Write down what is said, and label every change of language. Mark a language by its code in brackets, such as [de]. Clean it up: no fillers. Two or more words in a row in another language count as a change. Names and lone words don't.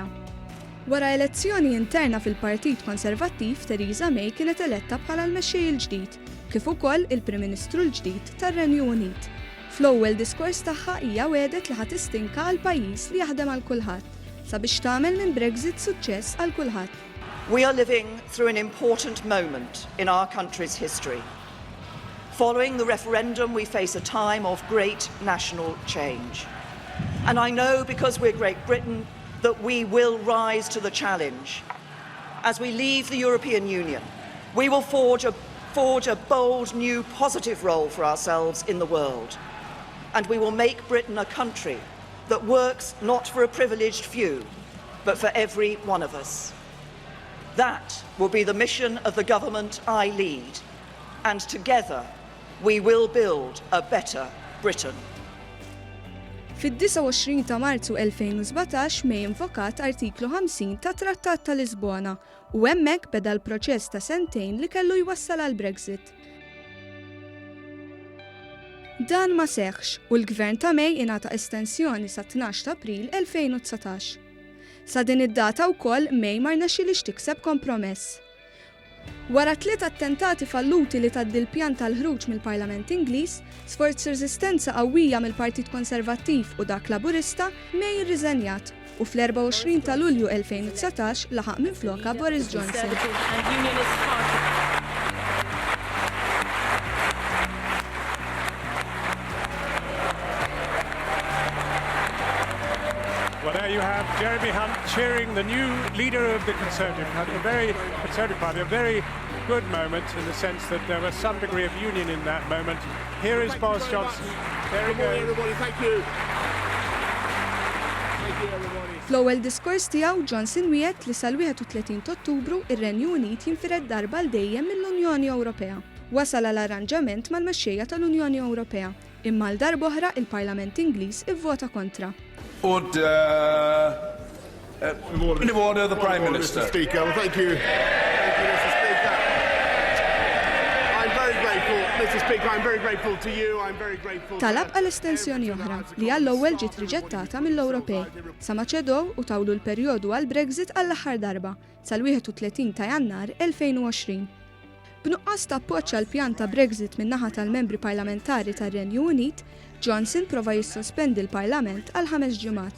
[mt] Wara elezzjoni interna fil-Partit Konservattiv, Theresa May kienet eletta bħala l-mexxej il-ġdid, kif ukoll il-Prim Ministru l-ġdid tar-Renju Unit. Fl-ewwel diskors tagħha hija wedet li ħadd tistinka għal pajjiż li jaħdem għal kulħadd sabiex tagħmel minn Brexit suċċess għal kulħadd. [en] We are living through an important moment in our country's history. Following the referendum, we face a time of great national change. And I know, because we're Great Britain, that we will rise to the challenge. As we leave the European Union, we will forge a bold, new, positive role for ourselves in the world. And we will make Britain a country that works not for a privileged few, but for every one of us. That will be the mission of the government I lead, and together we will build a better Britain. [mt] Fid-29 ta' Marzu 2017 May invokat artiklu 50 ta' Trattat ta' Lisbona u hemmhekk beda l-proċess ta' sentejn li kellu jwassal għal Brexit. Dan ma seħħx u l-Gvern ta' May ingħata estensjoni sa 12 ta' April 2019. Sa din id-data wkoll May ma rnexxielix tikseb kompromess. Wara 3 attentati falluti li tgħaddi l-pjan tal-ħruġ mill-Parlament Ingliż, sforz reżistenza qawwija mill-Partit Konservattiv u dak Laburista, May irriżenjat u fl-24 ta' Lulju 2019 laħaq minflokha Boris Johnson. [en] Well, there you have Jeremy Hunt cheering the new leader of the Conservative Party, a very good moment in the sense that there was some degree of union in that moment. Here is Boris Johnson. There he goes. Everybody, thank you. Thank you, everybody. [mt] Fl-ewwel diskors tiegħu Johnson wiegħed li sal-31 ta' Ottubru ir-Renju Unit jinfired darba l dejjem mill-Unjoni Ewropea. Wasal għal arranġament mal-mexxejja tal-Unjoni Ewropea, imma l darba oħra il-Parlament Ingliż ivvota kontra. [en] Order the Prime Minister. Mr. Speaker. Well, thank you. Thank you, Mr. Speaker. I'm very grateful, Mr. Speaker. I'm very grateful to you. I'm very grateful. [mt] Talab għal estensjoni oħra li għall-ewwel ġiet riġettata mill-Ewropej sa ma ċedew u tawlu l-perjodu għal Brexit għall-aħħar darba sal-31 ta' Jannar 2020. B'nuqqas ta' appoġġ għall pjan ta' Brexit min-naħa tal-membri parlamentari tar-Renju Unit, Johnson prova jissospendi l-Parlament għal 5 ġimgħat.